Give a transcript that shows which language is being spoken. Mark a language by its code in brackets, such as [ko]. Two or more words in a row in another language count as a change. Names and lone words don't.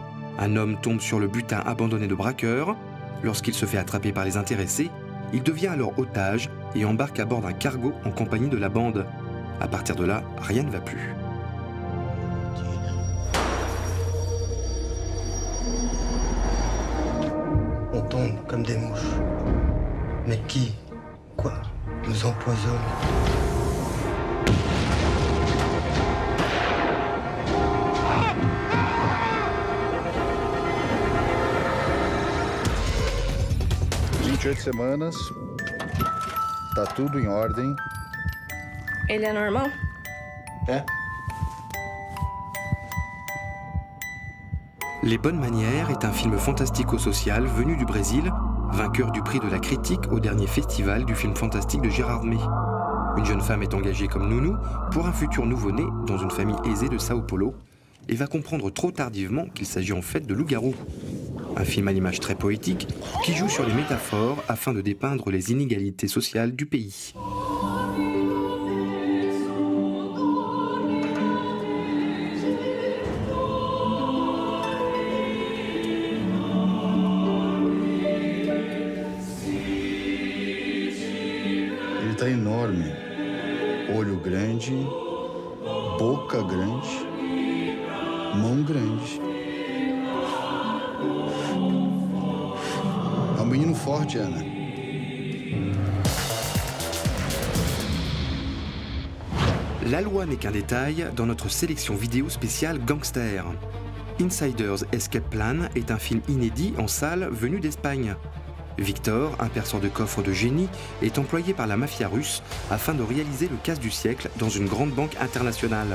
[fr] Un homme tombe sur le butin abandonné de braqueurs. Lorsqu'il se fait attraper par les intéressés, il devient alors otage et embarque à bord d'un cargo en compagnie de la bande. À partir de là, rien ne va plus. On tombe comme des mouches. Mais qui, quoi, nous empoisonne? [pt] Semanas, tá tudo em ordem. Ele é normal? É. [fr] Les Bonnes Manières est un film fantastico-social venu du Brésil, vainqueur du prix de la critique au dernier festival du film fantastique de Gérard May. Une jeune femme est engagée comme nounou pour un futur nouveau-né dans une famille aisée de Sao Paulo et va comprendre trop tardivement qu'il s'agit en fait de loup-garou. Un film à l'image très poétique qui joue sur les métaphores afin de dépeindre les inégalités sociales du pays. [pt] Ele tá enorme. Olho grande, boca grande, mão grande. É um menino forte, Ana. [fr] La loi n'est qu'un détail dans notre sélection vidéo spéciale Gangster. Insider's Escape Plan est un film inédit en salle venu d'Espagne. Victor, un perceur de coffres de génie, est employé par la mafia russe afin de réaliser le casse du siècle dans une grande banque internationale.